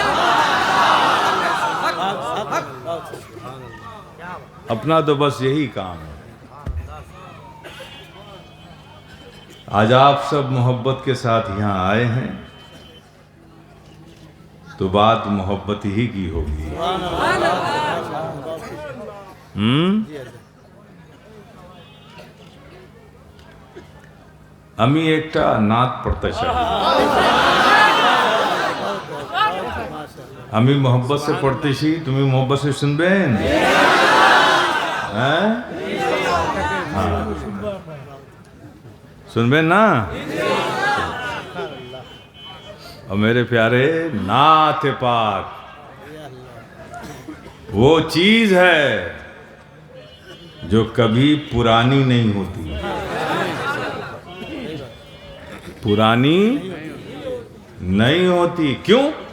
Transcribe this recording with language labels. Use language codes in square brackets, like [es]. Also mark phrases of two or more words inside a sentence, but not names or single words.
[ur] اپنا تو بس یہی کام ہے. آج آپ سب محبت کے ساتھ یہاں آئے ہیں تو بات محبت ہی کی ہوگی. [bn] আমি একটা নাত পড়তে চাই. আমি [ur] محبت سے [bn] পড়তেছি, তুমি [ur] محبت سے [bn] শুনবেন? হ্যাঁ শুনবেন না? [ur] اور میرے پیارے نعت پاک وہ چیز ہے جو کبھی پرانی نہیں ہوتی. پرانی نہیں ہوتی۔ کیوں?